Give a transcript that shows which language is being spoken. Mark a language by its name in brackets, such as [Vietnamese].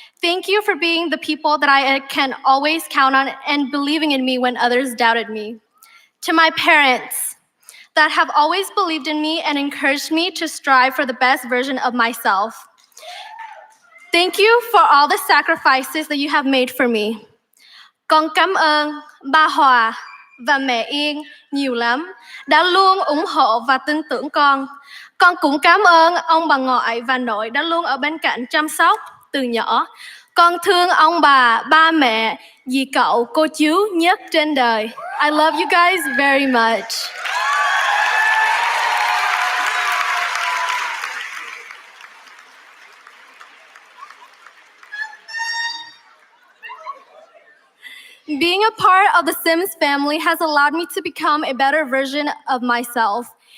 [English] Thank you for being the people that I can always count on and believing in me when others doubted me. To my parents that have always believed in me and encouraged me to strive for the best version of myself. Thank you for all the sacrifices that you have made for me. [Vietnamese] Con cảm ơn ba Hòa và mẹ Yên nhiều lắm đã luôn ủng hộ và tin tưởng con. Con cũng cảm ơn ông bà ngoại và nội đã luôn ở bên cạnh chăm sóc từ nhỏ. Con thương ông bà, ba mẹ, dì cậu, cô chú nhất trên đời. [English] I love you guys very much. Being a part of the Sims family has allowed me to become a better version of myself.